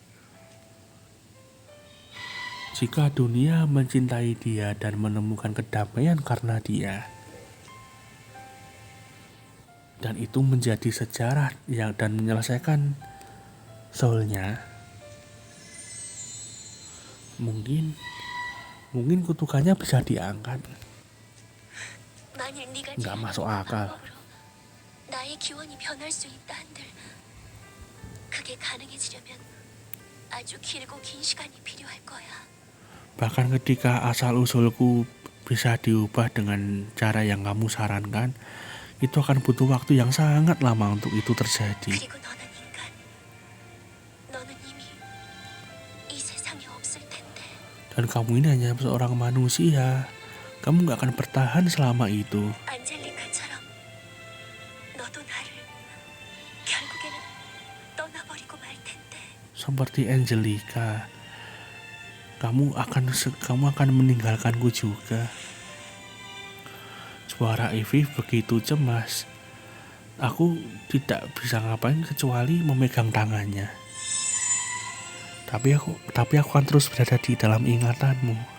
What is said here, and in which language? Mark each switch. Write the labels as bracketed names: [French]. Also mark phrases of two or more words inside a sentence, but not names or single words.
[Indonesian] Jika dunia mencintai dia dan menemukan kedamaian karena dia, dan itu menjadi sejarah dan menyelesaikan soulnya, mungkin kutukannya bisa diangkat. [Korean] 만일 네가 [Indonesian] Nggak masuk akal. [Korean] 방법으로 나의 기원이 변할 수 있다 한들 그게 가능해지려면 아주 길고 긴 시간이 필요할 거야. [Indonesian] Bahkan ketika asal-usulku bisa diubah dengan cara yang kamu sarankan, itu akan butuh waktu yang sangat lama untuk itu terjadi. [Korean] 그리고 너는 인간. 너는 이미 이 세상에 없을 텐데. [Indonesian] Dan kamu ini hanya seorang manusia. Kamu gak akan bertahan selama itu. [Korean] 안젤리카처럼 너도 나를 결국에는 떠나버리고 말 텐데. [Indonesian] Seperti Angelica, kamu akan meninggalkanku juga. Suara Ivy begitu cemas. Aku tidak bisa ngapain kecuali memegang tangannya. Tapi aku akan terus berada di dalam ingatanmu.